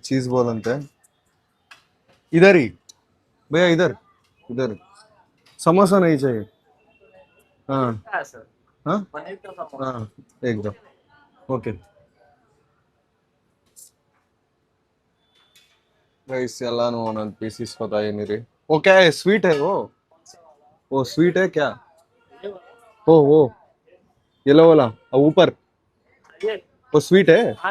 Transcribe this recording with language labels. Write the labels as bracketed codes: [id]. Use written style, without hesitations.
[hi] Cheese ball अंते इधर ही भैया, इधर इधर समोसा नहीं चाहिए. हाँ हाँ हाँ, एक दो. [en] okay guys, [kn] ಎಲ್ಲಾನು ಒಂದೊಂದು पीस ಇಸ್ಕೊತಾ ಇದೀನಿ ರೀ. [hi] वो क्या है, स्वीट है वो स्वीट है क्या? वो येलो वाला ऊपर वो स्वीट है.